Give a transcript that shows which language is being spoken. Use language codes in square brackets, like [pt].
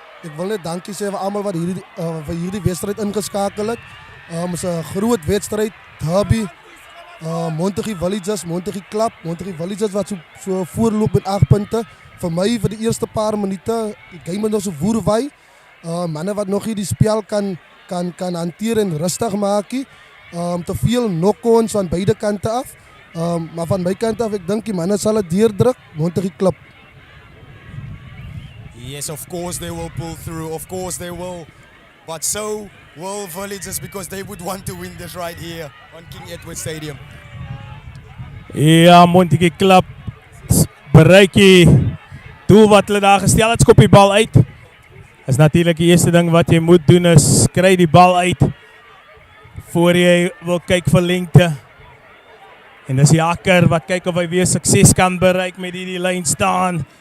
[af] Ek wil net dankie sê vir almal wat vir hierdie wedstryd ingeskakel het. Is 'n groot wedstryd, derby. Montagu Villagers, Montagu Club, Montagu Villagers wat so voorloop met 8 punte. Vir my vir die eerste paar minute, die game is nog so woerwy. Manne wat nog hier die spel kan hanteer en rustig maak. Te veel knock-ons van beide kante af. Maar van my kant af, ek dink die manne sal dit deurdruk, Montagu Club. [en] Yes, of course they will pull through, of course they will. But so will Villagers because they would want to win this right here on King Edward Stadium. [af] Ja, Montagu Club bereik die doel wat hulle daar gestel het, skop die bal uit. Is natuurlik die eerste ding wat jy moet doen is kry die bal uit voor jy wil kyk vir lengte. En dis die hakker wat kyk of hy weer sukses kan bereik met die lyn staan.